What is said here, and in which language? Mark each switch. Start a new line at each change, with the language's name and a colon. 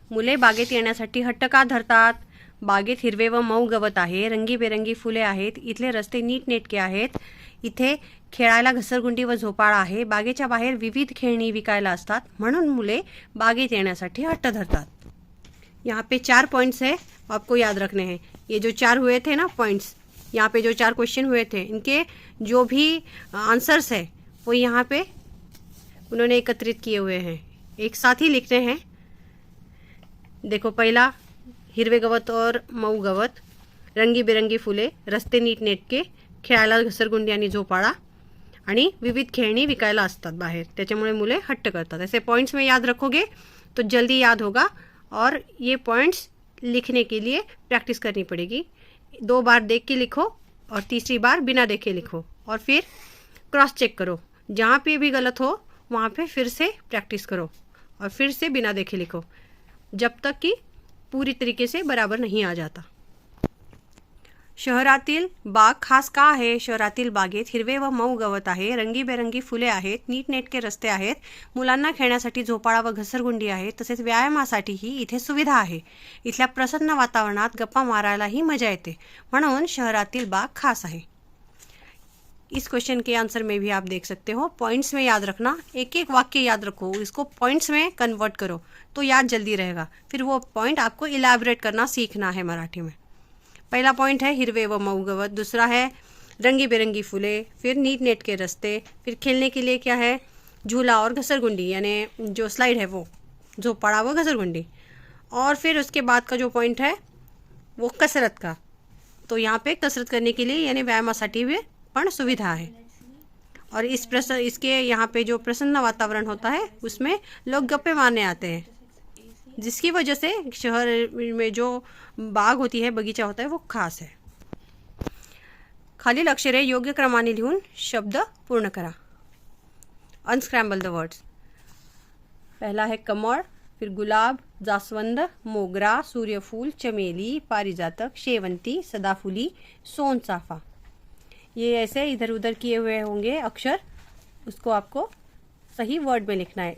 Marathi: मुले बागेत येण्यासाठी हट्ट का धरतात? बागेत हिरवे व मऊ गवत आहे, रंगीबेरंगी फुले आहेत, इथले रस्ते नीटनेटके आहेत, इथे खेळायला घसरगुंडी व झोपाळा आहे, बागेच्या बाहेर विविध खेळणी विकायला असतात, म्हणून मुले बागेत येण्यासाठी हट्ट धरतात।
Hindi: यहाँ पे 4 पॉइंट्स है, आपको याद रखने हैं। ये जो 4 हुए थे ना पॉइंट्स, यहाँ पे जो 4 क्वेश्चन हुए थे, इनके जो भी आंसर्स है वो यहाँ पे उन्होंने एकत्रित किए हुए हैं, एक साथ ही लिखने हैं।
Marathi: देखो, पहला हिरवे गवत और मऊ गवत, रंगी बिरंगी फुले, रस्ते नीटनेटके, खेळायला घसरगुंडी आणि झोपाळा, आणि विविध खेळणी विकायला असतात बाहेर, त्याच्यामुळे मुले हट्ट करतात।
Hindi: ऐसे पॉइंट्स में याद रखोगे तो जल्दी याद होगा, और ये पॉइंट्स लिखने के लिए प्रैक्टिस करनी पड़ेगी। 2 बार देख के लिखो और तीसरी बार बिना देखे लिखो, और फिर क्रॉस चेक करो, जहाँ पे भी गलत हो वहाँ पे फिर से प्रैक्टिस करो और फिर से बिना देखे लिखो, जब तक कि पूरी तरीके से बराबर नहीं आ जाता।
Marathi: शहरातील बाग खास का आहे? शहरातील बागेत हिरवे व मऊ गवत आहे, रंगीबेरंगी फुले आहेत, नीटनेटके रस्ते आहेत, मुलांना खेळण्यासाठी झोपाळा व घसरगुंडी आहे, तसेच व्यायामासाठीही इथे सुविधा आहे, इथल्या प्रसन्न वातावरणात गप्पा मारायलाही मजा येते, म्हणून शहरातील बाग खास आहे।
Hindi: इस क्वेश्चन के आंसर में भी आप देख सकते हो, पॉइंट्स में याद रखना, एक एक वाक्य याद रखो, इसको पॉइंट्स में कन्वर्ट करो तो याद जल्दी रहेगा, फिर वो पॉइंट आपको इलैबोरेट करना सीखना है मराठी में। पहला पॉइंट है
Marathi: हिरवे व मऊ गवत,
Hindi: दूसरा है रंगी बिरंगी फूले, फिर
Marathi: नीटनेटके रस्ते,
Hindi: फिर खेलने के लिए क्या है? झूला और घसरगुंडी यानी जो स्लाइड है वो,
Marathi: झोपाळा व घसरगुंडी,
Hindi: और फिर उसके बाद का जो पॉइंट है वो कसरत का, तो यहाँ पे कसरत करने के लिए यानी
Marathi: व्यायामासाठी भी पण
Hindi: सुविधा है, और इसके यहाँ पे जो प्रसन्न वातावरण होता है उसमें लोग गप्पे मारने आते हैं, जिसकी वजह से शहर में जो बाग होती है, बगीचा होता है, वो खास है।
Marathi: खालील अक्षरे योग्य क्रमाने लिहून शब्द पूर्ण करा।
English: Unscramble the words.
Hindi: पहला है
Marathi: कमळ, फिर गुलाब, जास्वंद, मोगरा, सूर्यफूल, चमेली, पारिजातक, शेवंती, सदाफुली, सोनचाफा।
Hindi: ये ऐसे इधर उधर किए हुए होंगे अक्षर, उसको आपको सही वर्ड में लिखना है।